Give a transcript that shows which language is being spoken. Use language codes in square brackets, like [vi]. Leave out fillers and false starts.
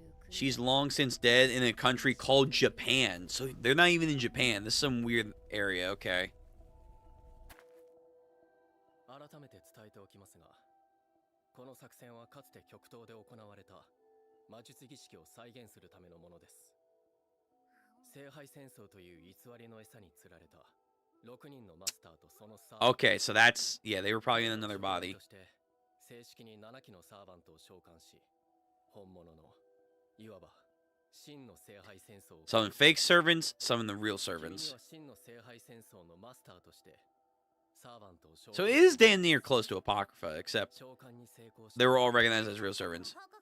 [en] She's long since dead in a country called Japan. So they're not even in Japan. This is some weird area. Okay. [ja] 改めて伝えておきますが、この作戦はかつて極東で行われた魔術儀式を再現するためのものです。聖杯戦争という偽りの餌に釣られた6人のマスターとそのサーバント。 [en] Okay, so that's, yeah, they were probably in another body. [ja] 正式に7機のサーバントを召喚し、本物のいわば真の聖杯戦争を [en] Some fake servants, some the real servants. [ja] 真の聖杯戦争のマスターとして [en] So it is damn near close to Apocrypha, except they were all recognized as real servants.